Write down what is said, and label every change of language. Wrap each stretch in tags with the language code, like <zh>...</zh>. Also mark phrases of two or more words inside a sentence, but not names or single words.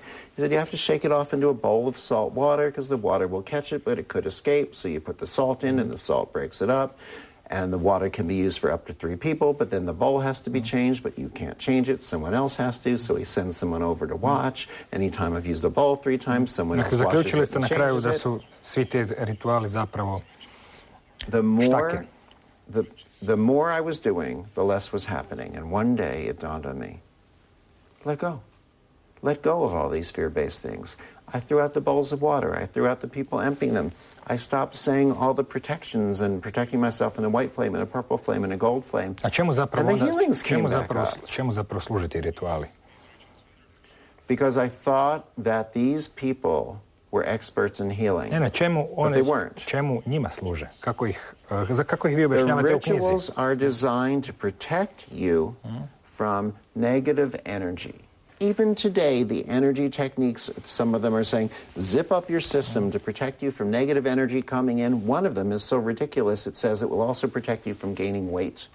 <en>He said, you have to shake it off into a bowl of salt water, because the water will catch it, but it could escape. So you put the salt in, and the salt breaks it up. And the water can be used for up to 3 people, but then the bowl has to be changed, but you can't change it. Someone else has to, so he sends someone over to watch. Anytime I've used a bowl 3 times, someone else washes it and changes it.</en> <hr>Svi ti rituali zapravo</hr> <en>The more I was doing, the less was happening. And one day it dawned on me, let go. Let go of all these fear-based things. I threw out the bowls of water. I threw out the people emptying them. I stopped saying all the protections and protecting myself in a white flame, in a purple flame, in a gold flame.</en> <hr>A čemu zapravo,</hr> <en>and the healings came back up.</en> <hr>Čemu zapravo služe ti rituali?</hr> <en>Because I thought that these people were experts in healing.</en> <hr>Ne,</hr> <en>but they weren't.</en> <hr>Čemu njima služe? Kako ih vi objašnjavate u knjizi?</hr> <en>The rituals are designed to protect you from negative energy. Even today, the energy techniques, some of them are saying, zip up your system to protect you from negative energy coming in. One of them is so ridiculous, it says it will also protect you from gaining weight.</en>